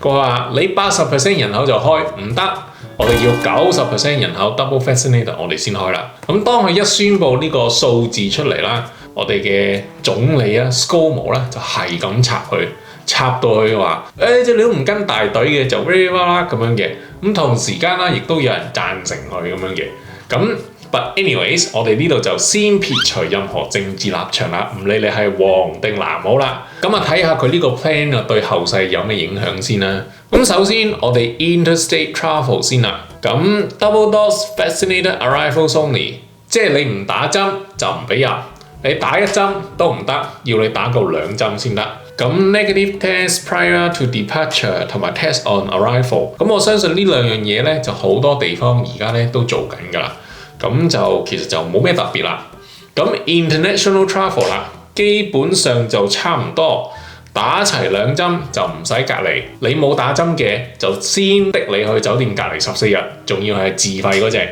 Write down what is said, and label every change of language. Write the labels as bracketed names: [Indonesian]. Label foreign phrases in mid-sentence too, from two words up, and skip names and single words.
[Cantonese] 佢話你80% 人口就開唔得，我哋要90% 人口 [English] double vaccinated [Cantonese] 我哋先開啦。咁當佢一宣佈呢個數字出嚟啦，我哋嘅總理ScoMo 咧就係咁插到佢話，即你都唔跟大隊嘅就啦咁樣嘅。咁同時間啦，亦都有人贊成佢咁樣嘅。 [English] 咁 but anyways， [Cantonese] 我哋呢度就先撇除任何政治立場啦，唔理你係黃定藍好啦。咁睇下佢呢個 plan 對後世有咩影響先啦。咁首先我哋 [English] interstate travel [Cantonese] 先啦。 [English] 咁 double dose vaccinated arrivals only， [Cantonese] 即係你唔打針就唔俾入，你打1針都唔得，要你打夠2針先得。 [English] 咁 negative test prior to departure 同埋 test on arrival， [Cantonese] 咁我相信呢兩樣嘢咧就好多地方而家咧都做緊㗎啦。咁就其實就冇咩特別啦。咁 [English] international travel [Cantonese] 啦，基本上就差唔多。打齊2針就唔使隔離，你冇打針嘅就先逼你去酒店隔離14日，仲要係自費嗰隻。